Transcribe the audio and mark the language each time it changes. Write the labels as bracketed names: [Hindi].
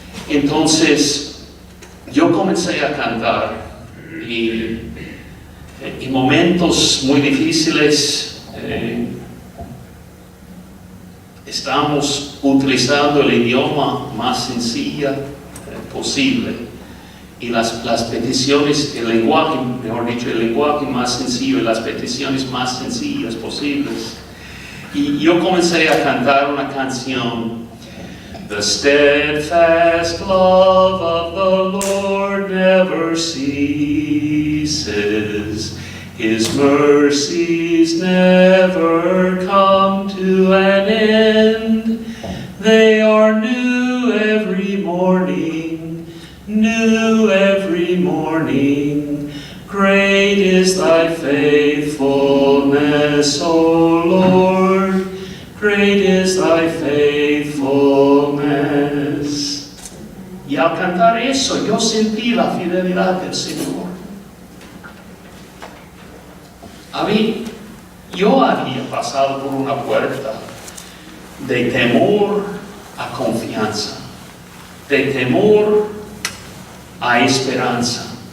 [Spanish] Entonces yo comencé a cantar, y en momentos muy difíciles estamos utilizando el idioma más sencillo posible. y las peticiones, el lenguaje, mejor dicho, el lenguaje más sencillo y las peticiones más sencillas posibles. Y yo comencé a cantar una canción. [English] The steadfast love of the Lord never ceases. His mercies never come to an end. They are new every morning, new every morning. Great is thy faithfulness, O Lord. Great is thy faithfulness. [Spanish] Y al cantar eso, yo sentí la fidelidad del Señor. Yo había pasado por una puerta de temor a confianza, de temor a esperanza.